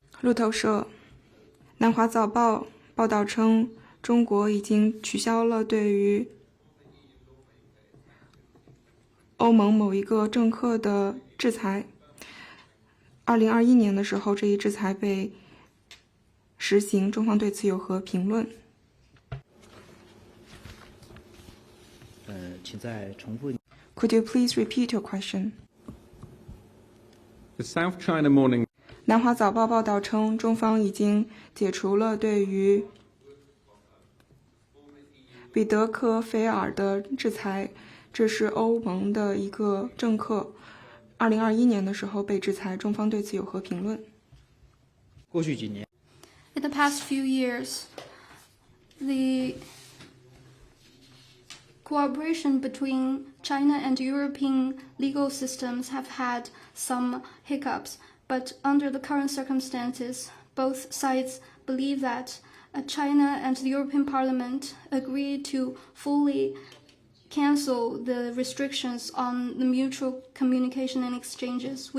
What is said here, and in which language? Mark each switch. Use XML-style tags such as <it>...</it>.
<zh>路透社、南华早报报道称，中国已经取消了对于欧盟某一个政客的制裁。 2021年的时候，这一制裁被实行，中方对此有何评论？请再重复。</zh> <en>Could you please repeat your question? The South China Morning.</en> <zh>南华早报报道称，中方已经解除了对于彼得克菲尔的制裁，这是欧盟的一个政客，2021年的时候被制裁，中方对此有何评论？过去几年</zh> <en>In the past few years, the cooperation between China and European legal systems have had some hiccups, but under the current circumstances, both sides believe that China and the European Parliament agreed to fully cancel the restrictions on the mutual communication and exchanges.</en>